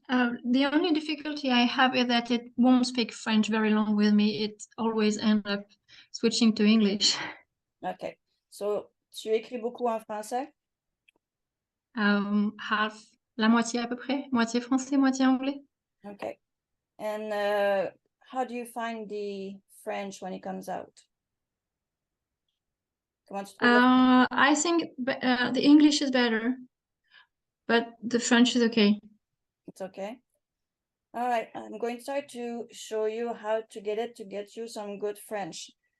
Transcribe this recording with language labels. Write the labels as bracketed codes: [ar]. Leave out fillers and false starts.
[en] The only difficulty I have is that it won't speak French very long with me. It always ends up switching to English. OK. [fr] So, tu écris beaucoup en français? Half, la moitié à peu près. Moitié français, moitié anglais. OK. [en] And how do you find the French when it comes out? [fr] Comment tu trouves [en] I think the English is better, but the French is okay. It's okay. All right, I'm going to try to show you how to get you some good French.